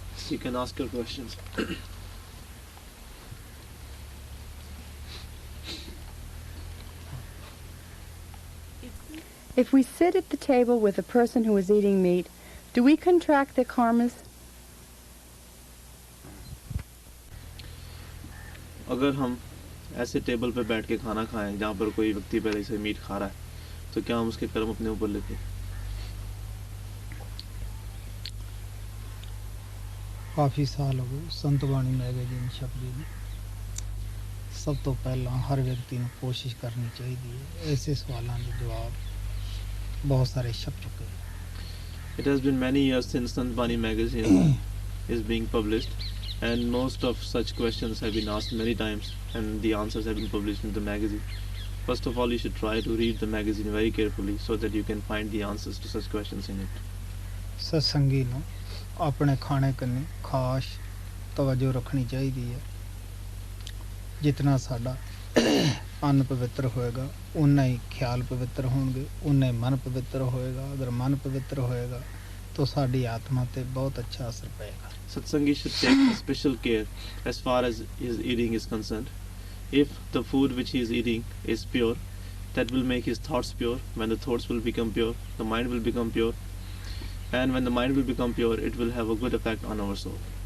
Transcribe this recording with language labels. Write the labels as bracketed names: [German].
[English] you can ask your questions. If we sit at the table with a person who is eating meat, do we contract their karmas? [Hindi] अगर हम ऐसे table पे बैठ के खाना खाएं जहाँ पर कोई व्यक्ति पहले से मीट खा रहा है तो क्या हम उसके कर्म अपने ऊपर लेते हैं? काफ़ी साल हो गए संत बाणी मैगजीन छपदी ने सब तो पहला हर व्यक्ति ने कोशिश करनी चाहिए ऐसे सवालों के जवाब बहुत सारे छप चुके हैं. [English] It has been many years since Sant Bani magazine is being published, and most of such questions have been asked many times, and the answers have been published in the magazine. First of all, you should try to read the magazine very carefully so that you can find the answers to such questions in it. [Punjabi] सत्संगी ਨੂੰ ਆਪਣੇ ਖਾਣੇ ਕੰਨੀ ਖਾਸ ਤਵੱਜੋ ਰੱਖਣੀ ਚਾਹੀਦੀ ਹੈ. ਜਿਤਨਾ ਸਾਡਾ ਅੰਨ ਪਵਿੱਤਰ ਹੋਏਗਾ ਉਨਾ ਹੀ ਖਿਆਲ ਪਵਿੱਤਰ ਹੋਣਗੇ ਉਨਾ ਹੀ ਮਨ ਪਵਿੱਤਰ ਹੋਏਗਾ. ਅਗਰ ਮਨ ਪਵਿੱਤਰ ਹੋਏਗਾ ਤਾਂ ਸਾਡੀ ਆਤਮਾ ਤੇ ਬਹੁਤ ਅੱਛਾ ਅਸਰ ਪਏਗਾ. [English] Satsangi should take special care as far as his eating is concerned. If the food which he is eating is pure, that will make his thoughts pure. When the thoughts will become pure, the mind will become pure. And when the mind will become pure, it will have a good effect on our soul.